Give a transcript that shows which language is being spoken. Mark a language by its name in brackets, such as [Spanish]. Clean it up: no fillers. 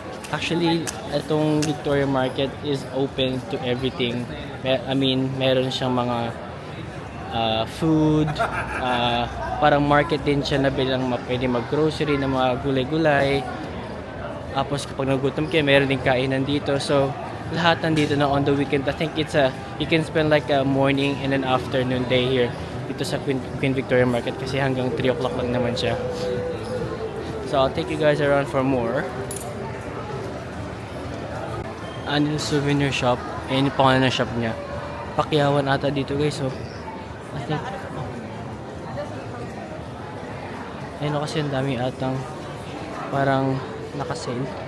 [English] Actually, [Filipino] itong [English] Victoria Market is open to everything. I mean, [Filipino] meron siyang mga food, parang market din siya na bilang pwede mag-grocery na mga gulay-gulay. Tapos kapag nagutom kayo, meron din kainan dito. So, lahat nandito na [English] on the weekend. I think you can spend like a morning and an afternoon day here [Filipino] dito sa Queen Victoria Market kasi hanggang 3 o'clock lang naman siya. [English] So, I'll take you guys around for more. [Filipino] Ano yung souvenir shop? Ayun yung pangalan ng shop niya. Pakyawan ata dito guys, oh. [English] I think. [Filipino] Ayun o kasi ang dami atang parang nakasale.